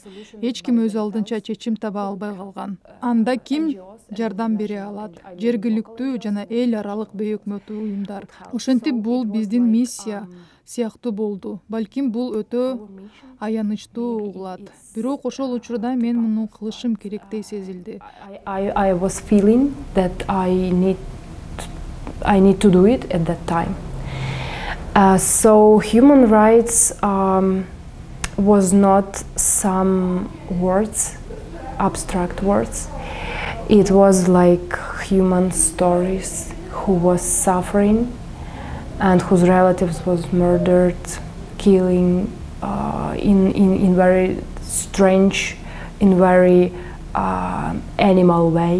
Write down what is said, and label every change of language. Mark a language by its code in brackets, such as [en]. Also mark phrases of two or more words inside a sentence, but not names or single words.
[ky] Эч ким өз алдынча чечим таба албай калган. Анда ким жардам бере алат? Жергиликтүү жана эл аралык бейөкмөттүү уюмдар. Ошентип бул биздин миссия сыяктуу болду. Балким бул өтө аянычтуу угулат. Бирок ошол учурда мен муну кылышым керектей сезилди. [en] I was feeling that I need to do it at that time. So human rights was not some words, abstract words. It was like human stories who was suffering and whose relatives was murdered, killing in very strange, in very animal way.